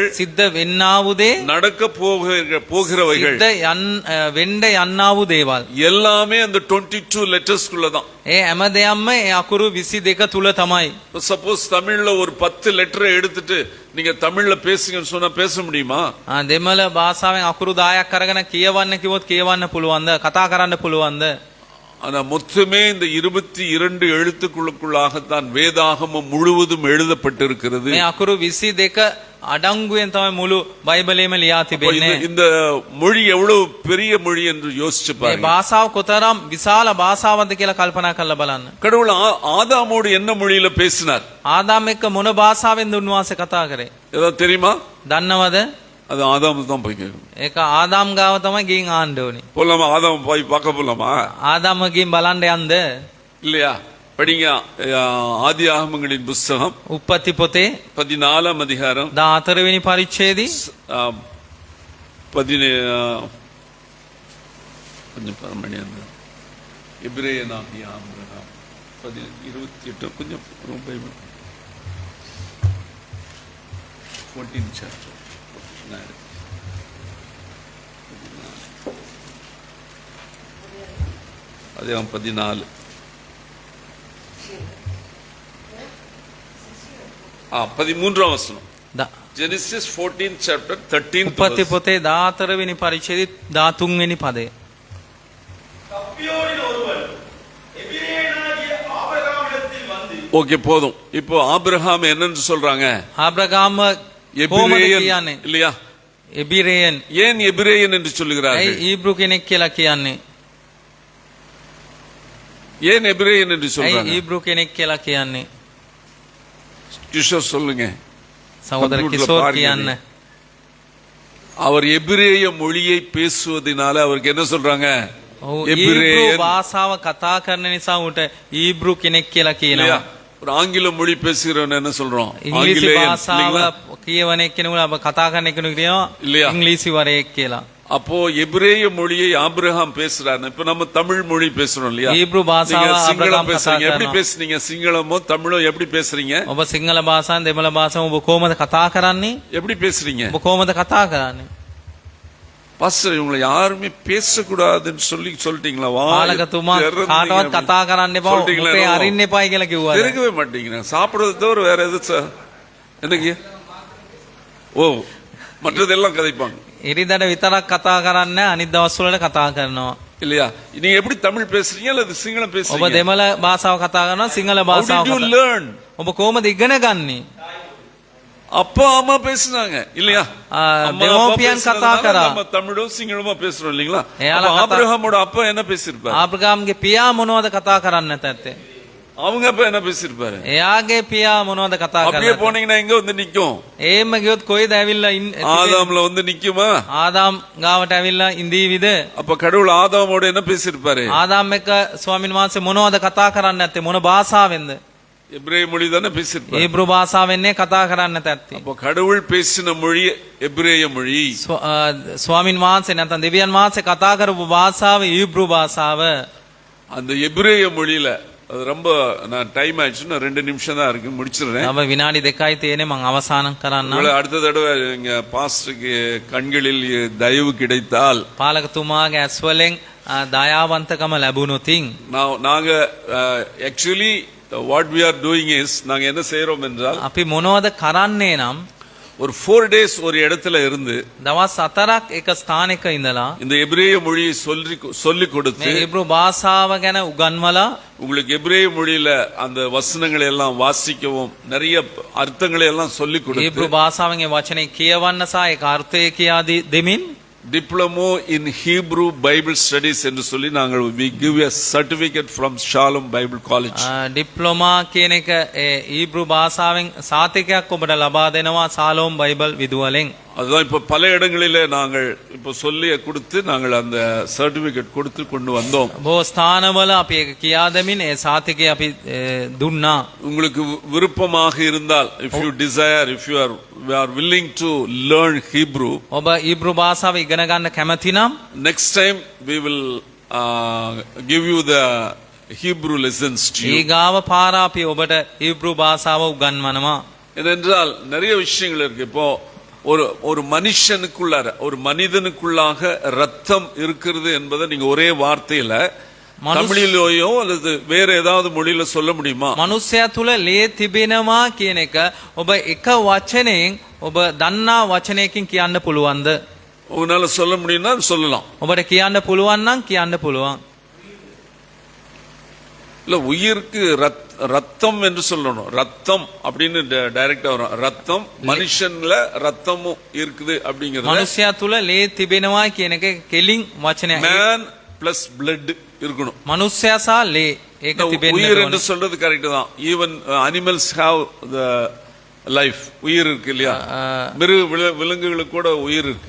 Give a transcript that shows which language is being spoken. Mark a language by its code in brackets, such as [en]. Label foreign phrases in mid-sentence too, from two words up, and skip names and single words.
[si] සිද්ධ වෙන්නා වූ දේ, [ta] நடக்க போகிறவைகள் [si] සිද්ධ වෙන්න යන්නා වූ දේවල් [ta] எல்லாமே அந்த 22 லெட்டர்ஸ்க்குள்ள தான். [si] ඒ හැම දෙයක්ම ඒ අකුරු 22 තුල තමයි. [ta] சப்போஸ் தமிழ்ல ஒரு 10 லெட்டரை எடுத்துட்டு நீங்க தமிழ்ல பேசுங்கன்னு சொன்னா பேச முடியுமா? [si] දෙමළ භාෂාවෙන් අකුරු 10ක් අරගෙන කියවන්න කිව්වොත් කියවන්න පුළුවන්ද? කතා කරන්න පුළුවන්ද? [ta] ஆனா மொத்தமே இந்த 22 எழுத்துக்களுக்குள்ளாகத்தான் வேதாகமம் முழுவதும் எழுதப்பட்டிருக்கிறது. [si] මේ අකුරු 22 අඩංගුවෙන් තමයි මුළු බයිබලයේම ලියා තිබෙන්නේ. [ta] இந்த மொழி எவ்வளவு பெரிய மொழி என்று யோசிச்சு [si] මේ [ta] பாருங்க. [si] භාෂාව කොතරම් විශාල භාෂාවක්ද කියලා කල්පනා කරලා බලන්න. [ta] கடவுள் ஆதாமோடு என்ன மொழியில பேசினார்? [si] ආදාම් එක්ක මොන භාෂාවෙන්ද උන්වහන්සේ කතා කරේ? [ta] ஏதாவது தெரியுமா? [si] දන්නවද? [ta] அது ஆதாம் தான் போய் கேட்கணும். [si] ඒක ආදාම් ගාව තමයි ගිහින් ආන්න ඕනේ. [ta] போலாமா? ஆதாம் போய் பார்க்க போலாமா? [si] ආදාම් ගිහින් බලන්න යන්න. [ta] இல்லையா? படிங்க ஆதி ஆகமங்களின் புஸ்தகம் [si] උප්පත්ති පොතේ [ta] 14 அதிகாரம் [si] 14 වෙනි පරිච්ඡේදයේ [ta] கொஞ்சம் பரமணி அந்த எபிரேயனாகிய ஆபிரகாம் 28 கொஞ்சம் பைபிள் [en] 14th chapter [ta] அதே 14 13ஆம் வசனம். [en] Genesis 14th chapter 13th [si] උප්පත්ති [en] verse. [si] පොතේ 14 වෙනි පරිච්ඡේදයේ 13 වෙනි පදය. [ta] தப்பியோடின ஒருவன் எபிரேயனாகிய ஆபிரகாமிடத்தில் வந்து ஓகே, போதும். இப்போ ஆபிரகாம் என்னன்னு சொல்றாங்க? [si] ආබ්‍රහාම කොහොමද [ta] எபிரேயன் [si] කියන්නේ? [ta] இல்லையா? [si] එබිරේයන්. [ta] ஏன் எபிரேயன் என்று [si] ඇයි [ta] சொல்லுகிறார்கள்? [si] ඊබ්‍රු කෙනෙක් කියලා කියන්නේ? [ta] ஏன் எபிரேயன் என்று [si] ඇයි [ta] சொல்றாங்க? [si] ඊබ්‍රු කෙනෙක් කියලා කියන්නේ? [ta] கிஷோர் சொல்லுங்க. [si] සහෝදර කම්පියුටර් කිෂෝර් පාර්ගනේ. කියන්න. [ta] அவர் எபிரேய மொழியை பேசுவதனால அவருக்கு என்ன சொல்றாங்க? [si] ඔව් ඊබ්‍රු [ta] எபிரேயன். [si] භාෂාව කතා කරන නිසා උට ඊබ්‍රු කෙනෙක් කියලා [ta] இல்லையா? [si] කියනවා. [ta] ஒரு ஆங்கில மொழி பேசுகிறவன் என்ன சொல்றோம்? [si] ඉංග්‍රීසි [ta] ஆங்கிலேயன் [si] භාෂාව [ta] இல்லைங்களா? [si] කියවන එක්කෙනෙකුට අප කතා කරන එක්කෙනෙකුට කියනවා [ta] இல்லையா? [si] ඉංග්‍රීසි වරයෙක් කියලා. [ta] அப்போ எபிரேய மொழியை ஆபிரகாம் பேசுறாரு. இப்ப நம்ம தமிழ் மொழி பேசுறோம் இல்லையா? [si] ඊබ්‍රු භාෂාව [ta] நீங்க சிங்களம் [si] ආබ්‍රහාම් කතා [ta] பேசுறீங்க. எப்படி [si] කරනවා. [ta] பேசுறீங்க? சிங்களமோ தமிழோ எப்படி பேசுறீங்க? [si] ඔබ සිංහල භාෂාවෙන් දෙමළ භාෂාවෙන් ඔබ කොහොමද කතා කරන්නේ? [ta] எப்படி பேசுறீங்க? [si] ඔබ කොහොමද කතා කරන්නේ? [ta] பாஸ்டர், இவங்களை யாருமே பேசக்கூடாதுன்னு சொல்லிட்டீங்களா? [si] පාලකතුමා කාටවත් කතා කරන්න එපා. ඔබේ අරින්න එපායි කියලා කිව්වා. [ta] தெரிவிக்கவே மாட்டீங்க. சாப்பிடுறது தவிர வேற எது சார்? என்னங்க? ஓ, மற்றதெல்லாம் கதைப்பாங்க [si] ඉරිදට විතරක් කතා කරන්න අනිත් දවස් වලට කතා කරනවා. [ta] இல்லையா? நீங்க எப்படி தமிழ் பேசுறீங்க அல்லது சிங்களம் [si] ඔබ [ta] பேசுறீங்க? [si] දෙමළ භාෂාව කතා කරනවා සිංහල [en] How [si] භාෂාව [en] did you [si] කතා. [en] learn? [si] ඔබ කොහොමද ඉගෙන ගන්නේ? [ta] அப்பா அம்மா பேசுனாங்க இல்லையா? அம்மா, அப்பா [si] දෙමෝපියන් කතා [ta] பேசுனதுனால [si] කරා. [ta] நம்ம தமிழும் சிங்களமா பேசுறோம் இல்லீங்களா? [si] එයාලා [ta] அப்ப [si] කතා- [ta] ஆபிரகாமோட அப்பா என்ன பேசியிருப்பாரு? [si] ආබ්‍රහාම්ගේ පියා මොනවද කතා කරන්න නැත්තේ? [ta] அவங்க அப்பா என்ன பேசியிருப்பாரு? [si] එයාගේ පියා මොනවද කතා [ta] அப்படியே [si] කරන්නේ? [ta] போனீங்கன்னா எங்க வந்து நிக்கும்? [si] එහෙම ගියොත් කොයිද ඇවිල්ලා [ta] ஆதாம்ல வந்து நிக்குமா? [si] ආදාම් ගාවට ඇවිල්ලා ඉඳීවිද? [ta] அப்ப கடவுள் ஆதாமோட என்ன பேசியிருப்பாரு? [si] ආදාම් එක්ක ස්වාමීන් වහන්සේ මොනවද කතා කරන්න නැත්තේ? මොන භාෂාවෙන්ද? [ta] எபிரேய மொழி தானே பேசியிருப்பாரு. [si] ඊබ්‍රු භාෂාවෙන්නේ කතා කරන්න නැත්තේ. [ta] அப்ப கடவுள் பேசின மொழி எபிரேய மொழி. [si] ස්වාමීන් වහන්සේ නැත්නම් දෙවියන් වහන්සේ කතා කරපු භාෂාව ඊබ්‍රු භාෂාව. [ta] அந்த எபிரேய மொழியில அது ரொம்ப நான் டைம் ஆயிடுச்சுன்னா 2 நிமிஷம் தான் இருக்கு, முடிச்சிடுறேன். [si] තව විනාඩි 2යි තියෙන්නේ මම අවසන් කරන්නම්. [ta] உங்களை அடுத்த தடவை இங்க பாஸ்டருக்கு கண்களில் தயவு கிடைத்தால் [si] පාලකතුමාගේ ඇස්වලෙන් දයාවන්තකම ලැබුණොතින් [ta] நாங்க [en] actually what we are doing is [ta] நாங்க என்ன செய்யறோம் என்றால் [si] අපි මොනවද කරන්නේ නම් [ta] ஒரு 4 days ஒரு இடத்துல இருந்து [si] දවස් 4ක් එක ස්ථානයක ඉඳලා [ta] இந்த எபிரேய மொழியை சொல்லி கொடுத்து [si] මේ ඉබ්‍රු භාෂාව ගැන උගන්වලා [ta] உங்களுக்கு எபிரேய மொழியில அந்த வசனங்களை எல்லாம் வாசிக்கவும் நிறைய அர்த்தங்களை எல்லாம் சொல்லி கொடுத்து [si] ඉබ්‍රු භාෂාවෙන් ඒ වචනේ කියවන්න සහ ඒක අර්ථය කියා දෙමින් [en] Diploma in Hebrew Bible Studies [ta] என்று சொல்லி நாங்கள் [en] we give a certificate from Shalom Bible College. [si] ඩිප්ලෝමා කියන එක ඒ ඊබ්‍රු භාෂාවෙන් සාතිකයක් ඔබට ලබා දෙනවා සාලෝම් බයිබල් විදුවලෙන්. [ta] அதுதான் இப்ப பல இடங்களிலே நாங்கள் இப்ப சொல்லி கொடுத்து நாங்கள் அந்த சர்டிபிகேட் கொடுத்து கொண்டு வந்தோம். [si] බොහෝ ස්ථානවල අපි ඒක කියා දෙමින් ඒ සාතිකය අපි දුන්නා. [ta] உங்களுக்கு விருப்பமாக இருந்தால் [en] if you desire, if you are willing to learn Hebrew, [si] ඔබ ඊබ්‍රු භාෂාව ඉගෙන ගන්න කැමති නම් [en] next time we will give you the Hebrew lessons to you. [si] ඊගාව පාර අපි ඔබට ඊබ්‍රු භාෂාව උගන්වනවා. [ta] ஏனென்றால் நிறைய விஷயங்கள் இருக்கு. இப்போ ஒரு மனுஷனுக்குள்ளார ஒரு மனிதனுக்குள்ளாக ரத்தம் இருக்கிறது என்பதை நீங்க ஒரே வார்த்தையில தமிழிலோயோ அல்லது வேற ஏதாவது மொழியில சொல்ல முடியுமா? [si] මනුස්සයා තුල ලේ තිබෙනවා කියන එක ඔබ එක වචනයෙන් ඔබ දන්නා වචනයකින් කියන්න පුළුවන්ද? [ta] உங்களால சொல்ல முடியும்னா சொல்லலாம். ඔබට කියන්න පුළුවන් නම් කියන්න පුළුවන්. இல்ல உயிருக்கு ரத்தம் என்று சொல்லணும். ரத்தம் அப்படின்னு டைரக்டா வரும். ரத்தம் மனுஷன்ல ரத்தமும் இருக்குது அப்படிங்கிறது. [si] මනුස්සයා තුල ලේ තිබෙනවා කියන එක කෙලින් වචනයක්. [en] man plus blood இருக்கணும். [si] මනුස්සයා සහ ලේ ඒක තිබෙන්න [ta] உயிர் என்று [si] ඕනේ. [ta] சொல்றது கரெக்ட் தான். [en] even animals have the life. [ta] உயிர் இருக்கு இல்லையா? விலங்குகளுக்கு கூட உயிர் இருக்கு.